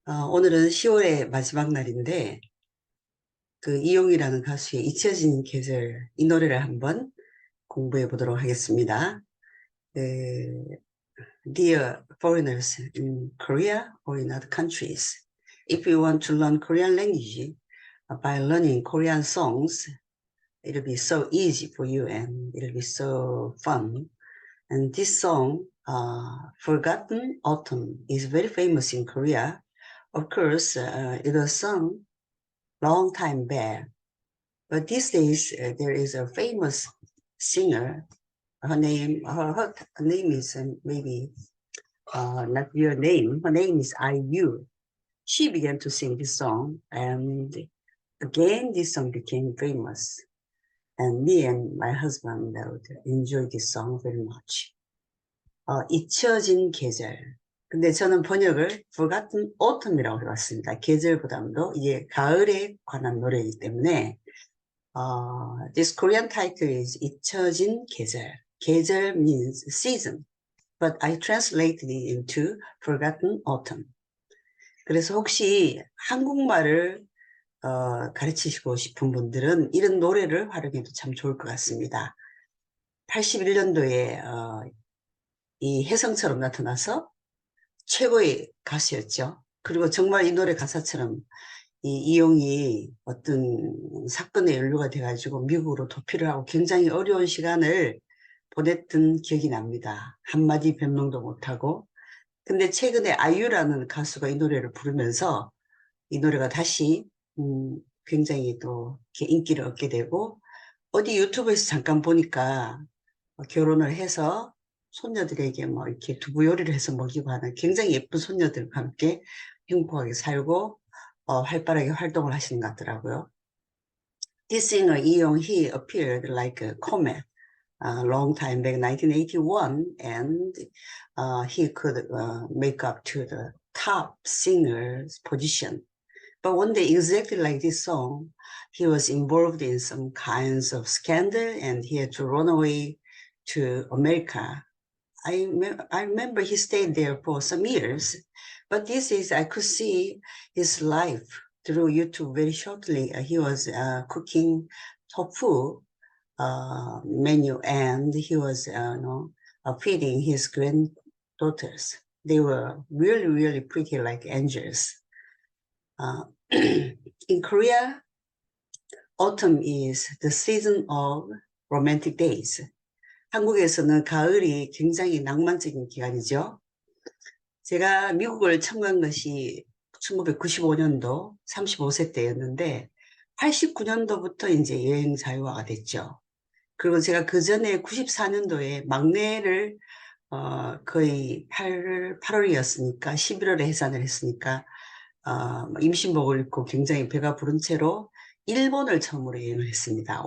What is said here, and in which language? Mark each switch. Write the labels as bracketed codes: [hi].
[ko] 오늘은 10월의 마지막 날인데 그 이용이라는 가수의 잊혀진 계절 이 노래를 한번 공부해 보도록 하겠습니다. [en] 그, Dear foreigners in Korea or in other countries, if you want to learn Korean language by learning Korean songs, it'll be so easy for you and it'll be so fun. And this song, Forgotten Autumn, is very famous in Korea. Of course, it was sung long time back, but these days there is a famous singer. Her name is maybe not your name. Her name is IU. She began to sing this song, and again this song became famous. And me and my husband would enjoy this song very much. [ko] 잊혀진 계절. 근데 저는 번역을 [en] Forgotten Autumn이라고 [ko] 해봤습니다. 계절보다도 이게 가을에 관한 노래이기 때문에 [en] this Korean title is [ko] 잊혀진 계절. 계절 [en] means season, but I translated it into Forgotten Autumn. [ko] 그래서 혹시 한국말을 가르치시고 싶은 분들은 이런 노래를 활용해도 참 좋을 것 같습니다. 81년도에 이 혜성처럼 나타나서 최고의 가수였죠. 그리고 정말 이 노래 가사처럼 이용이 어떤 사건에 연루가 돼가지고 미국으로 도피를 하고 굉장히 어려운 시간을 보냈던 기억이 납니다. 한마디 변명도 못하고. 근데 최근에 아이유라는 가수가 이 노래를 부르면서 이 노래가 다시 굉장히 또 이렇게 인기를 얻게 되고 어디 유튜브에서 잠깐 보니까 결혼을 해서 손녀들에게 뭐 이렇게 두부 요리를 해서 먹이고 하는 굉장히 예쁜 손녀들과 함께 행복하게 살고 활발하게 활동을 하시는 것 같더라고요. [en] This singer 이용 he appeared like a comet a long time back, 1981, and he could make up to the top singer's position. But one day, exactly like this song, he was involved in some kinds of scandal and he had to run away to America. I remember he stayed there for some years, but this is, I could see his life through YouTube very shortly. He was cooking tofu menu and he was feeding his granddaughters. They were really, really pretty like angels. In Korea, autumn is the season of romantic days. [ko] 한국에서는 가을이 굉장히 낭만적인 기간이죠. 제가 미국을 처음 간 것이 1995년도 35세 때였는데 89년도부터 이제 여행 자유화가 됐죠. 그리고 제가 그 전에 94년도에 막내를 거의 8월이었으니까 11월에 해산을 했으니까 임신복을 입고 굉장히 배가 부른 채로 일본을 처음으로 여행을 했습니다.